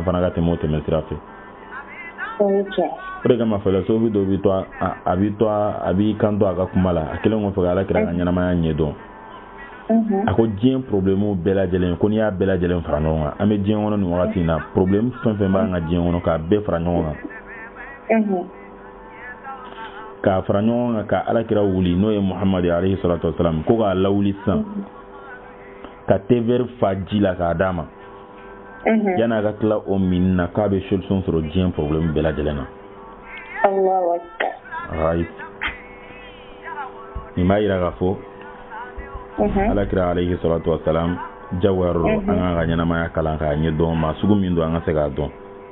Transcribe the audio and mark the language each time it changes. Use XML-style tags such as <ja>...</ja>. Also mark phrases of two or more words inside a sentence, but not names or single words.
<bm>fana ka tɛmɛ o tɛmɛsira fɛ o de kama filosofi dɔ a b'i kanto a ka kuma la a kelen kɔfɛ ka Alakira ka ɲɛnamaya ɲɛ dɔn a ko diɲɛ problème bɛɛ lajɛlen ko n'i y'a bɛɛ lajɛlen fara ɲɔgɔn kan an bɛ diɲɛ kɔnɔ nin wagati in na problème fɛn fɛn b'an ka diɲɛ kɔnɔ k'a bɛɛ fara ɲɔgɔn kan ka fara ɲɔgɔn kan ka alakira wuli n'o ye Muhammad</bm> <ar>عليه الصلاة والسلام</ar> <bm>ko k'a lawuli sisan ka</bm> <fr>thé vert</fr> <bm>fa ji la k'a d'a ma yan'a ka tila o min na k'a bɛ solution sɔrɔ diɲɛ problème bɛɛ lajɛlen na.</bm> <ar>الله أكبر.</ar> <en>Right.</en> <bm>Nin b'a yira k'a fɔ alakira</bm> <ar>عليه الصلاة والسلام</ar> <bm>jagoyara an kan ka ɲɛnamaya kalan k'a ɲɛ dɔn maa sugu min don an ka se k'a dɔn.</bm>